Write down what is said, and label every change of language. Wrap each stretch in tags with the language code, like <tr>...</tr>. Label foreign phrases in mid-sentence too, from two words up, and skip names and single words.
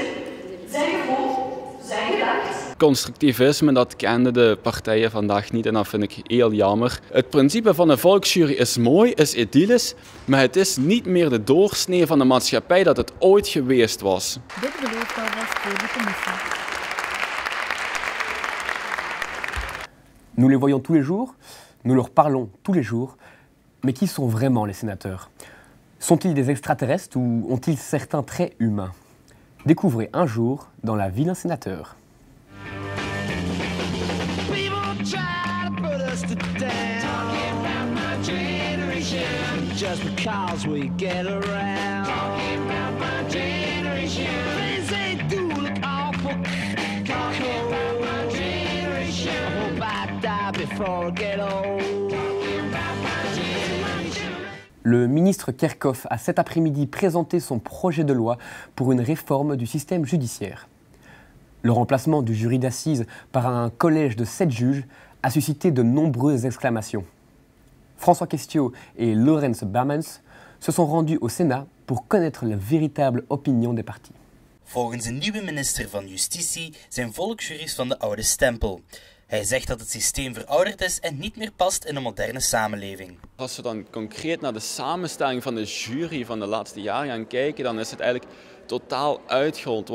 <nl>Zijn gevoel, zijn gedacht. Constructivisme, dat kenden de partijen vandaag niet en dat vind ik heel jammer. Het principe van een volksjury is mooi, is idyllisch, maar het is niet meer de doorsnee van de maatschappij dat het ooit geweest was. Dit belooft alvast voor de commissie.</nl> <fr>Nous les voyons tous les jours, nous leur parlons tous les jours, mais qui sont vraiment les sénateurs? Sont-ils des extraterrestres ou ont-ils certains traits humains? Découvrez un jour dans la vie d'un sénateur.</fr> <en>Just because we get around. Talking about my generation. Things they do look awful. Talking about my generation. I hope I die before I get old. Talking about my generation.</en> <fr>Le ministre Kerkhoff a cet après-midi présenté son projet de loi pour une réforme du système judiciaire. Le remplacement du jury d'assises par un collège de 7 juges a suscité de nombreuses exclamations. François Questiaux et Laurens Bermans se sont rendus au Sénat pour connaître la véritable opinion des partis.</fr> <nl>Volgens een nieuwe minister van Justitie zijn volksjuries van de oude stempel. Hij zegt dat het systeem verouderd is en niet meer past in een moderne samenleving. Als we dan concreet naar de samenstelling van de jury van de laatste jaren gaan kijken, dan is het eigenlijk totaal uitgehold.</nl>